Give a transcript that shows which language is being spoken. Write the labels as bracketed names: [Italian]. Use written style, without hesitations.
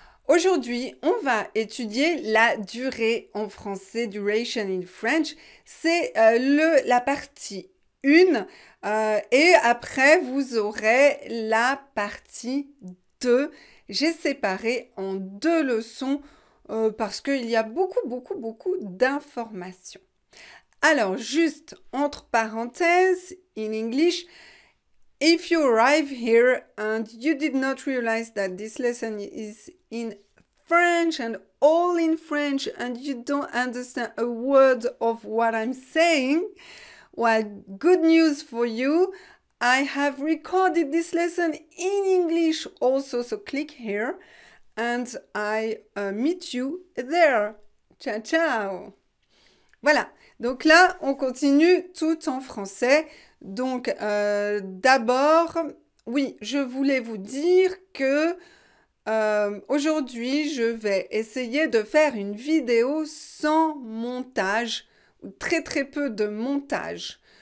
[French] Aujourd'hui, on va étudier la durée en français, [English] duration in French. [French] C'est la partie 1 et après vous aurez la partie 2. J'ai séparé en 2 leçons parce qu'il y a beaucoup d'informations. Alors, juste entre parenthèses, [English] in English, if you arrive here and you did not realize that this lesson is in French and all in French and you don't understand a word of what I'm saying, well, good news for you. I have recorded this lesson in English also, so click here and I meet you there. [Italian] Ciao, ciao. [French] Voilà, donc là, on continue tout en français. Donc, d'abord, oui, je voulais vous dire que aujourd'hui, je vais essayer de faire une vidéo sans montage, ou très peu de montage.